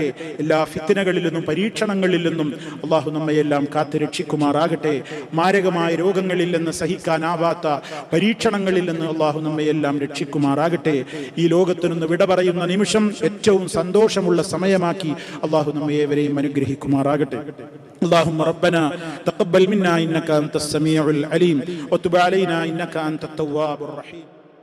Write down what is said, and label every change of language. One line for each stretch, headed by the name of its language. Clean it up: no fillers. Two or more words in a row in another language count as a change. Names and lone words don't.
Malayalam: എല്ലാ ഫിത്നകളിൽ നിന്നും പരീക്ഷണങ്ങളിൽ നിന്നും അള്ളാഹു നമ്മയെല്ലാം കാത്തു രക്ഷിക്കുമാറാകട്ടെ. മാരകമായ രോഗങ്ങളിൽ നിന്ന്, സഹിക്കാനാവാത്ത പരീക്ഷണങ്ങളിൽ നിന്ന് അള്ളാഹു നമ്മയെല്ലാം രക്ഷിക്കുമാറാകട്ടെ. ഈ ലോകത്തു നിന്ന് വിട പറയുന്ന നിമിഷം ഏറ്റവും സന്തോഷമുള്ള സമയമാക്കി അല്ലാഹു നമ്മേവരെയും അനുഗ്രഹിക്കുമാറാകട്ടെ.
Arabic: اللهم ربنا تقبل منا إنك أنت السميع العليم وتب علينا إنك أنت التواب الرحيم.